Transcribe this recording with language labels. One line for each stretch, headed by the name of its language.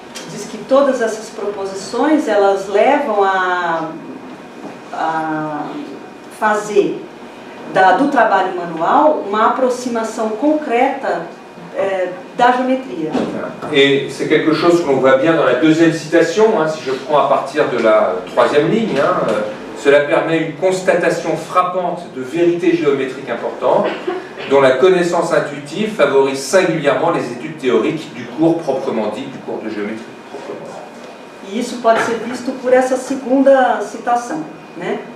Portuguese: Diz que todas essas proposições elas levam a fazer do trabalho manual uma aproximação concreta da géométrie.
French: Et c'est quelque chose que l'on voit bien dans la deuxième citation, si je prends à partir de la troisième ligne. Cela permet une constatation frappante de vérités géométriques importantes, dont la connaissance intuitive favorise singulièrement les études théoriques du cours proprement dit, du cours de géométrie proprement dit.
Portuguese: E isso pode ser visto por essa segunda citação, né?